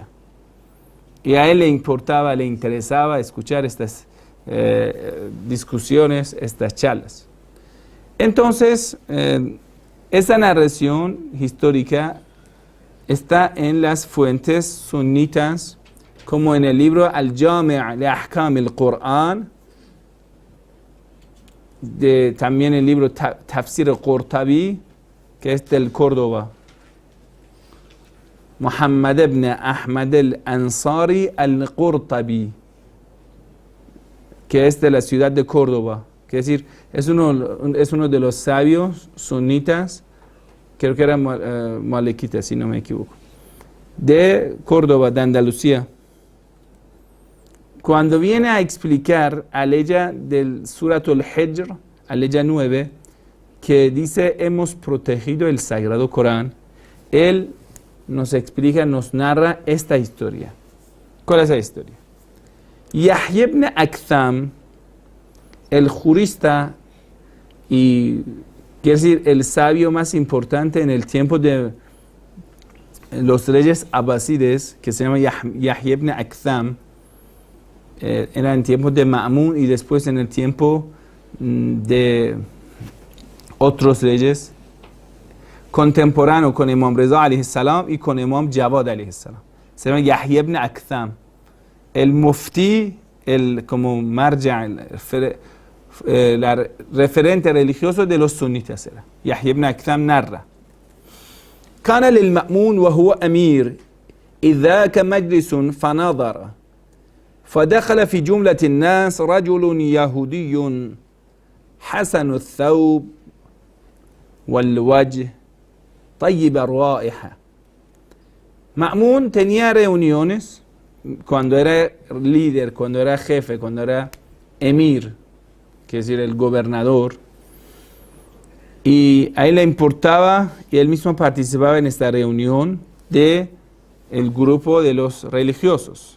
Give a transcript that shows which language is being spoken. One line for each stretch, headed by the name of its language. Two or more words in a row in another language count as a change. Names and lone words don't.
Spanish: Y a él le importaba, le interesaba escuchar estas discusiones, estas charlas. Entonces, esta narración histórica está en las fuentes sunitas, como en el libro Al-Jami' li Ahkam al-Qur'an, también el libro Tafsir al-Qurtabi, que es del Córdoba. Muhammad ibn Ahmad al-Ansari al-Qurtabi, que es de la ciudad de Córdoba. Es decir, es uno de los sabios sunitas, creo que era malequita, si no me equivoco, de Córdoba, de Andalucía. Cuando viene a explicar Aleya del Suratul Hijr, Aleya 9, que dice hemos protegido el Sagrado Corán, él nos explica, nos narra esta historia. ¿Cuál es la historia? Yahya ibn Aktham, el jurista y quiere decir el sabio más importante en el tiempo de los reyes abasides, que se llama Yahya ibn Aktham, era en tiempos de Ma'mun y después en el tiempo de otros reyes, contemporáneo con Imam Reza
Arabic: عليه السلام
Spanish: y con Imam Jawad
Arabic: عليه السلام.
Spanish: Se llama Yahya ibn Aktham. El mufti, el como marja, el referente religioso de los sunitas era. Yahya ibn Aktham narra.
Arabic: كان للمأمون وهو أمير إذ ذاك مجلس فنظر فدخل في جملة الناس رجل يهودي حسن الثوب والوجه طيب الرائحة.
Spanish: Ma'mun tenía reuniones cuando era líder, cuando era jefe, cuando era emir, que es decir, el gobernador, y a él le importaba y él mismo participaba en esta reunión de el grupo de los religiosos.